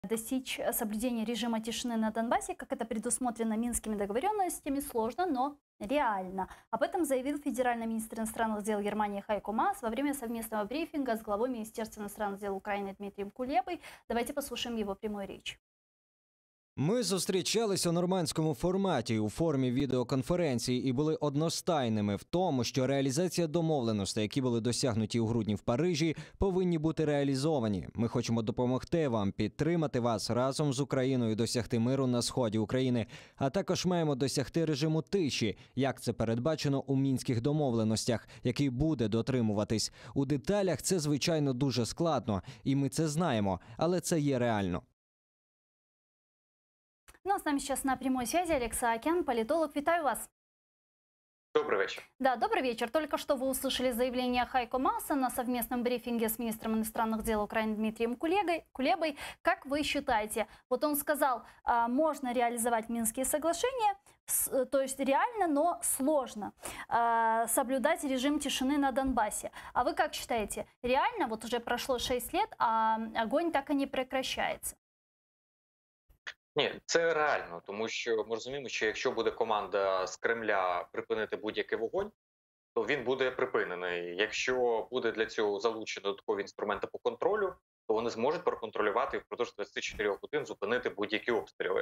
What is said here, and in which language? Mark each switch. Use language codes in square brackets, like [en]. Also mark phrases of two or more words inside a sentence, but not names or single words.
[ru] Достичь соблюдения режима тишины на Донбассе, как это предусмотрено Минскими договоренностями, сложно, но реально. Об этом заявил федеральный министр иностранных дел Германии Хайко Маас во время совместного брифинга с главой Министерства иностранных дел Украины Дмитрием Кулебой. Давайте послушаем его прямую речь. [uk] Ми зустрічались у нормандському форматі у формі відеоконференції і були одностайними в тому, що реалізація домовленостей, які були досягнуті у грудні в Парижі, повинні бути реалізовані. Ми хочемо допомогти вам, підтримати вас разом з Україною досягти миру на сході України, а також маємо досягти режиму тиші, як це передбачено у мінських домовленостях, який буде дотримуватись. У деталях це, звичайно, дуже складно, і ми це знаємо, але це є реально. [ru] Ну а с нами сейчас на прямой связи Олег Саакян, политолог. [uk] Витаю вас. [ru] Добрый вечер. Да, добрый вечер. Только что вы услышали заявление Хайко Мааса на совместном брифинге с министром иностранных дел Украины Дмитрием Кулебой. Как вы считаете, вот он сказал, можно реализовать Минские соглашения, то есть реально, но сложно соблюдать режим тишины на Донбассе. А вы как считаете, реально, вот уже прошло 6 лет, а огонь так и не прекращается? [uk] Ні, це реально, тому що ми розуміємо, що якщо буде команда з Кремля припинити будь-який вогонь, то він буде припинений. Якщо буде для цього залучено додаткові інструменти по контролю, то вони зможуть проконтролювати і впродовж 24 годин зупинити будь-які обстріли.